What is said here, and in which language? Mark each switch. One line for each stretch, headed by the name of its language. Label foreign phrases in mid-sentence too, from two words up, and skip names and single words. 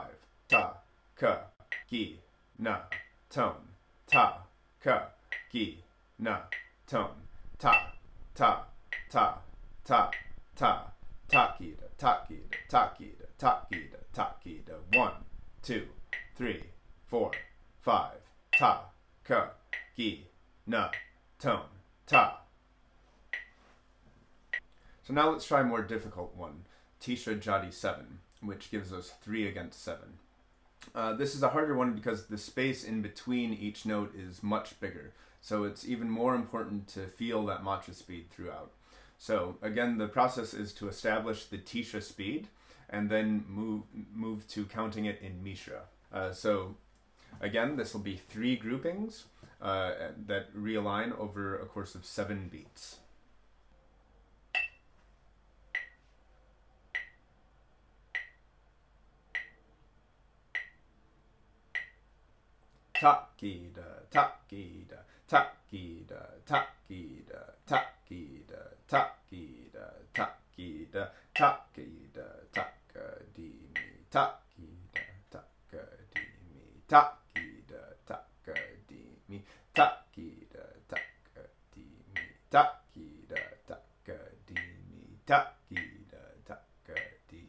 English: Ta, ka, gi, na, tone, ta, ka, gi, na, tone, ta, ta, ta, ta, ta, takida, takida, takida, takida, takida. 1, 2, 3, 4, 5. Ta, ka, gi, na, tone, ta. So now let's try a more difficult one, Tisha Jati 7, which gives us 3 against 7. This is a harder one because the space in between each note is much bigger, so it's even more important to feel that matra speed throughout. So again, the process is to establish the Tisha speed and then move to counting it in Mishra. So again, this will be 3 groupings that realign over a course of 7 beats. Takida, takida, takida, takida, takida, takida, takida, takida, takadimi, takida, takadimi, takida, takadimi, takida, takadimi, takida, takadimi, takida, takadimi,